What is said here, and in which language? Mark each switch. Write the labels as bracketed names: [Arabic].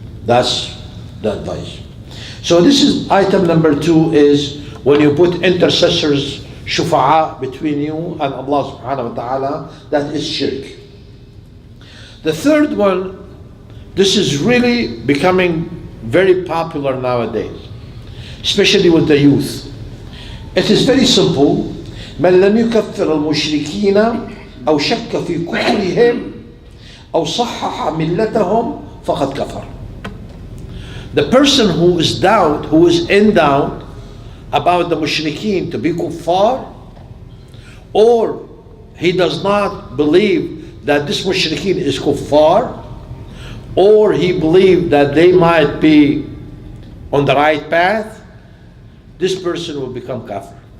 [English] That's the advice. So this is item number 2, is when you put intercessors, shufa'a, between you and Allah subhanahu wa ta'ala, that is shirk. The third one, this is really becoming very popular nowadays, especially with the youth. It is very simple. [Arabic] من لم يكفر المشركين أو شك في كفرهم أو صحح ملتهم فقد كفر. [English] The person who is in doubt about the mushrikeen to be kuffar, or he does not believe that this mushrikeen is kuffar, or he believes that they might be on the right path, this person will become kafir.